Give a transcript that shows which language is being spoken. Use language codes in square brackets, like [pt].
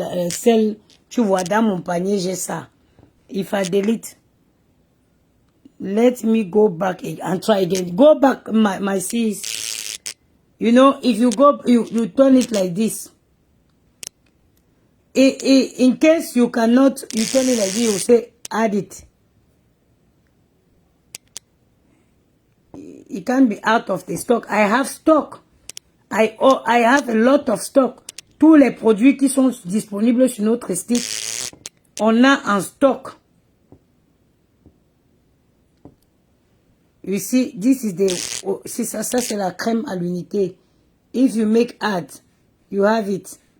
[fr] Celle, tu vois, dans mon panier, j'ai ça. [en] If I delete, let me go back and try again. Go back, my sis. You know, if you go, you turn it like this. In case you cannot, you turn it like this, you say, add it. It can be out of the stock. I have stock. I have a lot of stock. [fr] Tous les produits qui sont disponibles sur notre site, on a en stock. [en] You see, this is the, oh, [fr] c'est ça c'est la crème à l'unité. [en] If you make add, you have it.